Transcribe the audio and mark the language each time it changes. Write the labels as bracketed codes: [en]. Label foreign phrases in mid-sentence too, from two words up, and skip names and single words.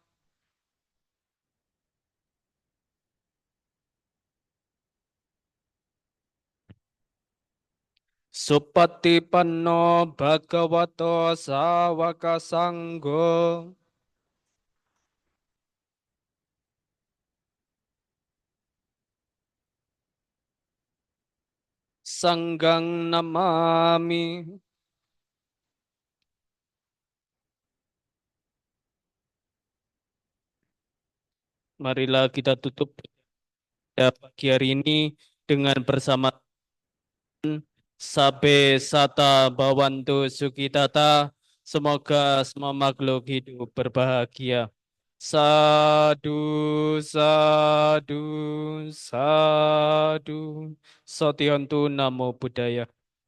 [pi] Supatipanno bhagavato sawaka sanggo. Sanggang namami. [id] Marilah kita tutup pagi hari ini dengan bersama [pi] Sabe Sata Bawantu Sukitata. [id] Semoga semua makhluk hidup berbahagia. [pi] Sadu, sadu, sadu. Sotiontu Namo Buddhaya.